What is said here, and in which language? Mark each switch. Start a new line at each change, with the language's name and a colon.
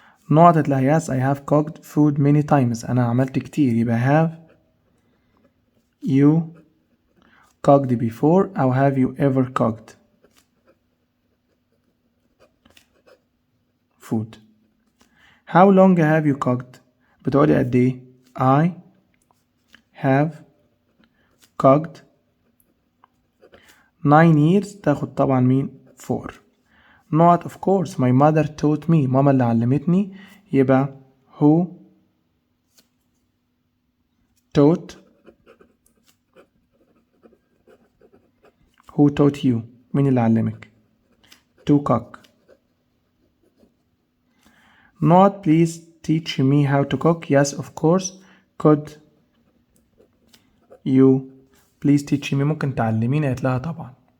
English: Not هتلاقي yes I have cooked food many times.
Arabic: أنا عملت كتير يبقى
English: have you cooked before أو have you ever cooked food. How long have you cooked؟
Arabic: بتقولي قد ايه؟
English: I have cooked 9 years.
Arabic: تاخد طبعا مين؟ 4.
English: Not of course my mother taught me.
Arabic: ماما اللي علمتني يبقى
English: who taught you.
Arabic: مين اللي علمك؟
English: to cook. Not please teach me how to cook. Yes of course. Could you please teach me؟
Arabic: ممكن تعلميني؟ قالت لها طبعا.